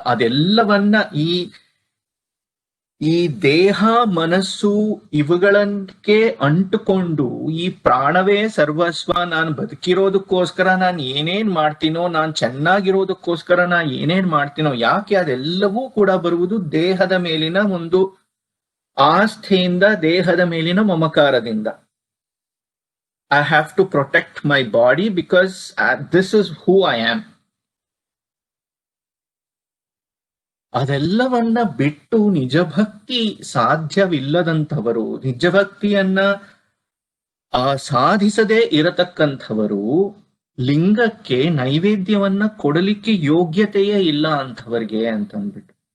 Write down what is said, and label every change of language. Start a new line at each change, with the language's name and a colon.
Kannada: ಅದೆಲ್ಲವನ್ನ ಈ ದೇಹ ಮನಸ್ಸು ಇವುಗಳನ್ನೇ ಅಂಟುಕೊಂಡು ಈ ಪ್ರಾಣವೇ ಸರ್ವಸ್ವ, ನಾನು ಬದುಕಿರೋದಕ್ಕೋಸ್ಕರ ನಾನು ಏನೇನ್ ಮಾಡ್ತೀನೋ, ನಾನು ಚೆನ್ನಾಗಿರೋದಕ್ಕೋಸ್ಕರ ನಾ ಏನೇನ್ ಮಾಡ್ತೀನೋ, ಯಾಕೆ ಅದೆಲ್ಲವೂ ಕೂಡ ಬರುವುದು ದೇಹದ ಮೇಲಿನ ಒಂದು ಆಸ್ಥೆಯಿಂದ, ದೇಹದ ಮೇಲಿನ ಮಮಕಾರದಿಂದ.
English: I have to protect my body because this is who I am.
Kannada: ಅದೆಲ್ಲವನ್ನ ಬಿಟ್ಟು ನಿಜಭಕ್ತಿ ಸಾಧ್ಯವಿಲ್ಲದಂಥವರು, ನಿಜಭಕ್ತಿಯನ್ನ ಸಾಧಿಸದೇ ಇರತಕ್ಕಂಥವರು ಲಿಂಗಕ್ಕೆ ನೈವೇದ್ಯವನ್ನ ಕೊಡಲಿಕ್ಕೆ ಯೋಗ್ಯತೆಯೇ ಇಲ್ಲ ಅಂಥವರಿಗೆ ಅಂತಂದ್ಬಿಟ್ಟು.